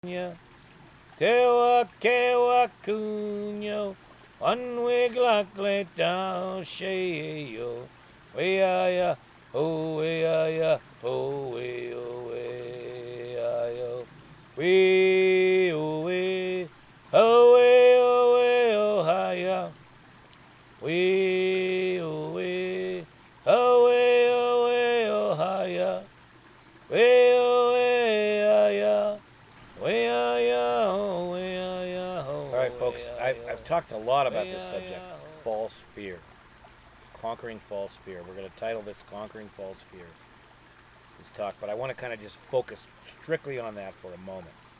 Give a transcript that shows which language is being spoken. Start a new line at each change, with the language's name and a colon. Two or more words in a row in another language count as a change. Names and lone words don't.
English: Tewa kewa kunyo, one wig lakle down sheyo, weaya, ho weaya, ho we o weayo, we o we, ho we o we o haya, we o we, ho we o we o haya, we o we haya. All right, folks, I've talked a lot about this subject, false fear, conquering false fear. We're going to title this Conquering False Fear, this talk, but I want to kind of just focus strictly on that for a moment.